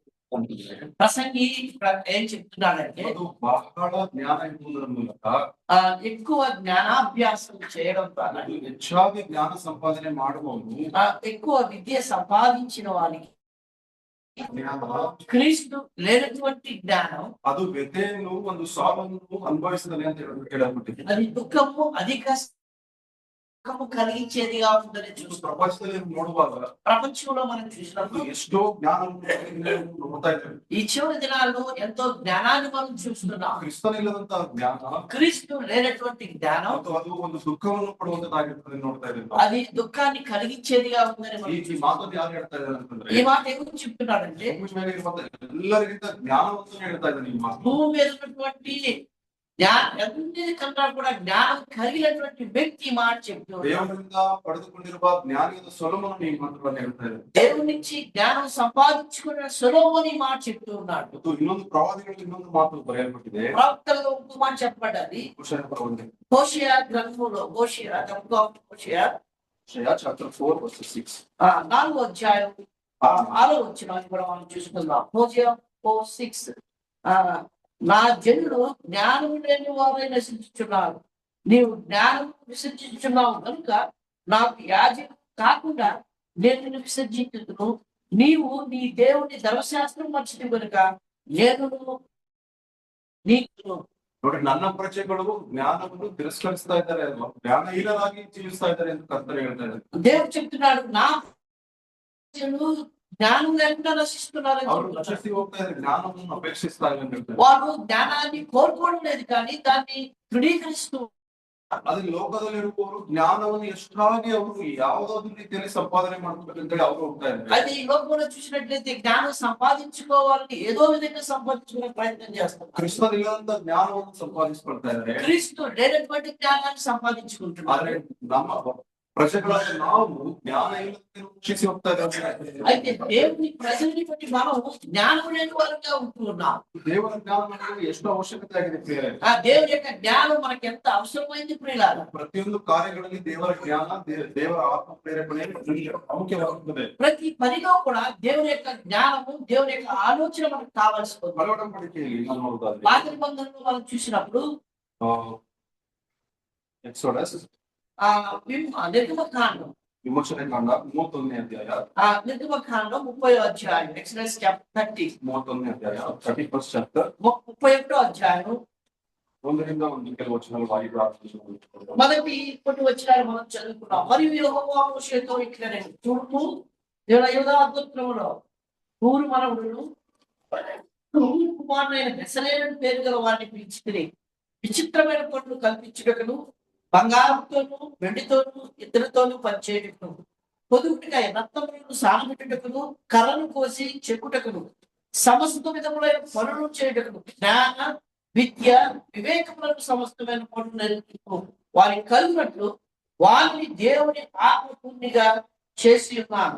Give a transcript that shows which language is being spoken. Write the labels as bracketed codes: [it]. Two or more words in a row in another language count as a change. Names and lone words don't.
[te] ప్రసంగి ఏం చెప్తున్నాడంటే [kn] ಅದು ಬಹಳ ಜ್ಞಾನ ಇರುವುದರ ಮೂಲಕ [te] ఎక్కువ జ్ఞానాభ్యాసం చేయడం ద్వారా [kn] ಅದು ಹೆಚ್ಚಾಗಿ ಜ್ಞಾನ ಸಂಪಾದನೆ ಮಾಡಬಹುದು. [te] ఎక్కువ విద్య సంపాదించిన వారికి [kn] ಜ್ಞಾನ [te] క్రీస్తు లేనటువంటి జ్ఞానం [kn] ಅದು ವ್ಯಥೆಯನ್ನು ಒಂದು ಸಾವನ್ನು ಅನುಭವಿಸ್ತದೆ ಅಂತ ಹೇಳಲ್ಪಟ್ಟಿದೆ. [te] అది దుఃఖము అధిక దుఃఖము కలిగించేదిగా ఉందని చూస్తాం. [kn] ಪ್ರಪಂಚದಲ್ಲಿ ನೋಡುವಾಗ [te] ప్రపంచంలో మనం చూసినప్పుడు [kn] ಎಷ್ಟೋ ಜ್ಞಾನವನ್ನು ನೋಡ್ತಾ ಇದ್ದೇವೆ. [te] ఈ చివరి దినాల్లో ఎంతో జ్ఞానాన్ని మనం చూస్తున్నాం. [kn] ಕ್ರಿಸ್ತನಿಲ್ಲದಂತ ಜ್ಞಾನ [te] క్రీస్తు లేనటువంటి జ్ఞానం [kn] ಮತ್ತು ಅದು ಒಂದು ದುಃಖವನ್ನು ಕೊಡುವಂತದ್ದಾಗಿರ್ತದೆ ನೋಡ್ತಾ ಇದ್ದೇವೆ. [te] అది దుఃఖాన్ని కలిగించేదిగా ఉందని మనం [kn] ಈ ಮಾತನ್ನು ಯಾರು ಹೇಳ್ತಾ ಇದ್ದಾರೆ ಅಂತಂದ್ರೆ [te] ఈ మాట ఎవరు చెప్తున్నాడంటే [kn] ಭೂಮಿ ಮೇಲೆ ಇರುವಂತ ಎಲ್ಲರಿಗಿಂತ ಜ್ಞಾನವನ್ನು ಹೇಳ್ತಾ ಇದ್ದಾನೆ ಈ ಮಾತು. [te] భూమి మీద ఉన్నటువంటి అన్నిటికన్నా కూడా జ్ఞానం కలిగినటువంటి వ్యక్తి ఈ మాట చెప్తున్నాడు. [kn] ದೇವರಿಂದ ಪಡೆದುಕೊಂಡಿರುವ ಜ್ಞಾನಿಯಾದ ಸೊಲೊಮೋನನು ಈ ಮಾತನ್ನು ಹೇಳ್ತಾ ಇದ್ದಾನೆ. [te] దేవుని నుంచి జ్ఞానం సంపాదించుకున్న సొలొమోను మాట చెప్తూ ఉన్నాడు. [kn] ಮತ್ತು ಇನ್ನೊಂದು ಪ್ರವಾದಿಗಳಲ್ಲಿ ಇನ್ನೊಂದು ಮಾತು ಬರೆಯಲ್ಪಟ್ಟಿದೆ. [te] ప్రవక్తల్లో ఇంకో మాట చెప్పబడ్డది. [kn] ಹೋಶೇಯ ಪ್ರವಾದಿ [te] హోషేయ గ్రంథంలో హోషేయ [en] chapter 4 verse 6. [te] 4వ అధ్యాయం 6వ వచనాన్ని కూడా మనం చూసుకుందాం. హోషేయ 4:6 నా జనులు జ్ఞానం లేని వారై నశించుచున్నారు, నీవు జ్ఞానం విసర్జించున్నావు కనుక నాకు యాజకుడు కాకుండా నేను నిన్ను విసర్జించుదును. నీవు నీ దేవుని ధర్మశాస్త్రం మర్చితి కనుక నేను నీకు [kn] ನೋಡಿ, ನನ್ನ ಪ್ರಜೆಗಳು ಜ್ಞಾನವನ್ನು ತಿರಸ್ಕರಿಸ್ತಾ ಇದ್ದಾರೆ, ಜ್ಞಾನಹೀನರಾಗಿ ಜೀವಿಸ್ತಾ ಇದ್ದಾರೆ ಎಂದು ಕರ್ತರು ಹೇಳ್ತಾ ಇದ್ದಾರೆ. [te] దేవుడు చెప్తున్నాడు నా ప్రజలు జ్ఞానం లేకుండా నశిస్తున్నారని [kn] ಅವರು [te] చెప్తున్నాడు. [kn] ನಶಿಸಿ ಹೋಗ್ತಾ ಇದ್ದಾರೆ, ಜ್ಞಾನವನ್ನು ಅಪೇಕ್ಷಿಸ್ತಾ ಇಲ್ಲ ಅಂತ ಹೇಳ್ತಾರೆ. [te] వారు జ్ఞానాన్ని కోరుకోవడం లేదు కానీ దాన్ని తృణీకరిస్తూ [kn] ಅದ್ರ ಲೋಕದಲ್ಲಿರುವವರು ಜ್ಞಾನವನ್ನು ಎಷ್ಟಾಗಿ ಅವರು ಯಾವುದಾದ್ರೂ ರೀತಿಯಲ್ಲಿ ಸಂಪಾದನೆ ಮಾಡ್ಬೇಕಂತೇಳಿ ಅವರು ಹೋಗ್ತಾ ಇದ್ದಾರೆ. [te] అయితే ఈ లోకంలో చూసినట్లయితే జ్ఞానం సంపాదించుకోవాలని ఏదో విధంగా సంపాదించుకునే ప్రయత్నం చేస్తారు. [kn] ಕ್ರಿಸ್ತನಿಲ್ಲದಂತ ಜ್ಞಾನವನ್ನು ಸಂಪಾದಿಸ್ಕೊಳ್ತಾ ಇದ್ದಾರೆ. [te] క్రీస్తు లేనటువంటి జ్ఞానాన్ని సంపాదించుకుంటున్నారు. [kn] ಆದ್ರೆ ನಮ್ಮ ಪ್ರಜೆಗಳಾದ ನಾವು ಜ್ಞಾನ ಇಲ್ಲದೆ ರಕ್ಷಿಸಿ ಹೋಗ್ತಾ ಇದ್ದಾರೆ. [te] అయితే దేవుని ప్రజల్ని బట్టి మనం జ్ఞానం లేని వారుగా ఉంటున్నాం. [kn] ದೇವರ ಜ್ಞಾನ ನಮಗೆ ಎಷ್ಟು ಅವಶ್ಯಕತೆ ಆಗಿದೆ ಪ್ರಿಯರೇ. [te] దేవుని యొక్క జ్ఞానం మనకి ఎంత అవసరమైంది ప్రియులారా. [kn] ಪ್ರತಿಯೊಂದು ಕಾರ್ಯಗಳಲ್ಲಿ ದೇವರ ಜ್ಞಾನ, ದೇವರ ಆತ್ಮ ಪ್ರೇರೇಪಣೆ ಪ್ರಾಮುಖ್ಯವಾಗುತ್ತದೆ. [te] ప్రతి పనిలో కూడా దేవుని యొక్క జ్ఞానము, దేవుని యొక్క ఆలోచన మనకు కావాల్సి ఉంది. [kn] ಒಡಂಬಡಿಕೆಯಲ್ಲಿ ನಾವು ನೋಡುವುದಾದ್ರೆ [te] పాత నిబంధనలో మనం చూసినప్పుడు [kn] ಎಕ್ಸೋಡಸ್ [te] నిర్గమకాండం [kn] ವಿಮೋಚನೆ ಕಾಂಡ 31ನೇ ಅಧ್ಯಾಯ, [te] నిర్గమకాండం 30వ అధ్యాయం, [en] Exodus chapter 30 [kn] 31ನೇ ಅಧ್ಯಾಯ [en] 31st chapter [te] 31వ అధ్యాయం [kn] ಒಂದರಿಂದ ಒಂದು ಕೆಲವು ವಚನಗಳು ವಾಯುಪ್ರಾರ್ಥನೆ. [te] మొదటి కొన్ని వచనాలు మనం చదువుకున్నాం. మరియు యెహోవా మోషేతో ఇట్లా చూడు, యూదా గోత్రములో ఊరు మనవుడును ఊరు కుమారుడైన బెసలేలు పేరు గల వారిని పిలిచి విచిత్రమైన పనులు కల్పించుటకును, బంగారంతోను వెండితోను ఇద్దరితోనూ పనిచేయుటకును, పొదుగుటిగా రత్నములను సానబెట్టుటకును, కర్రను కోసి చెక్కుటకును, సమస్త విధములైన పనులు చేయుటకును, జ్ఞాన విద్య వివేకములను సమస్తమైన పనులు నేర్పుటకు వారి కలిగినట్లు వారిని దేవుని ఆత్మపూర్ణిగా చేసి ఉన్నాను.